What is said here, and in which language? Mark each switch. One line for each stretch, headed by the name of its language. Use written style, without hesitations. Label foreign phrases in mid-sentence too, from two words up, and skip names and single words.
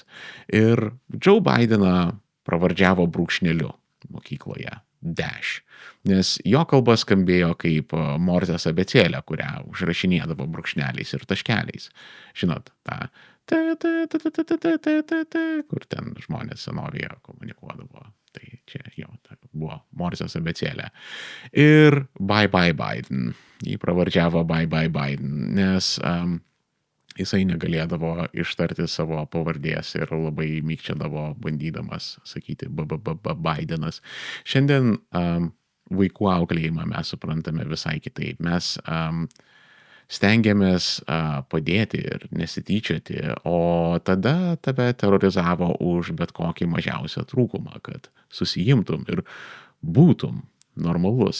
Lithuanian: Ir Joe Bideną pravardžiavo brūkšneliu mokykloje Dash, nes jo kalba skambėjo kaip Morzės abėcėlė, kurią užrašinėdavo brūkšneliais ir taškeliais. Žinot, kur ten žmonės senovėje komunikuodavo. Tai čia jo buvo Morzės abėcėlė. Ir
English: bye bye
Lithuanian: Biden. Jį pravardžiavo
English: bye bye
Lithuanian: Biden, nes jisai negalėdavo ištarti savo pavardės ir labai mykčiodavo, bandydamas sakyti Bidenas. Šiandien vaikų auklėjimą mes suprantame visai kitaip. Mes stengiamės padėti ir nesityčioti, o tada tave terorizavo už bet kokį mažiausią trūkumą, kad susijimtum ir būtum normalus.